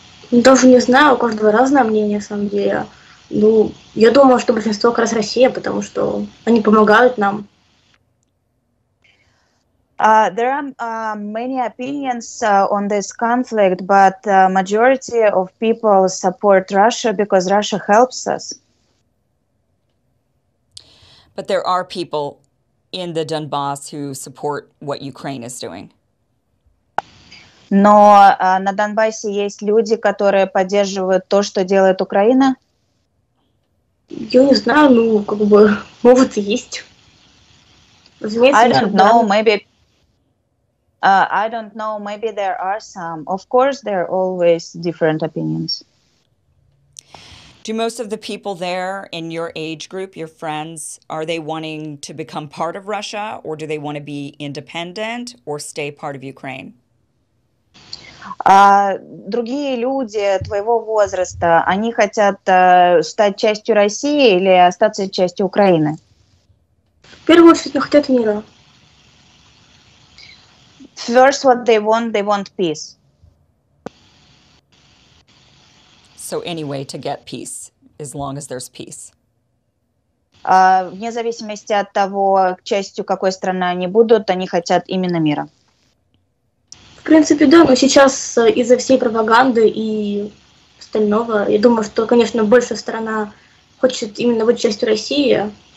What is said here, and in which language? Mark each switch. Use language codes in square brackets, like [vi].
[ru] Даже не знаю, у каждого разное мнение, на самом деле. Я думаю, что большинство как раз Россия, потому что они помогают нам. [en] There are many opinions on this conflict, but majority of people support Russia because Russia helps us. But there are people in the Donbass who support what Ukraine is doing. [ru] Но на Донбассе есть люди, которые поддерживают то, что делает Украина. Я не знаю, могут и есть. [en] I don't know, maybe. I don't know, maybe there are some. Of course, there are always different opinions. Do most of the people there in your age group, your friends, are they wanting to become part of Russia, or do they want to be independent or stay part of Ukraine? [ru] Другие люди твоего возраста, они хотят стать частью России или остаться частью Украины? В первую очередь, они хотят мира. [en] First, what they want peace. So any way to get peace, as long as there's peace. [ru] Вне зависимости от того, частью какой страны они будут, они хотят именно мира. В принципе, да, но сейчас из-за всей пропаганды и остального, я думаю, что, конечно, большая сторона хочет именно быть частью России.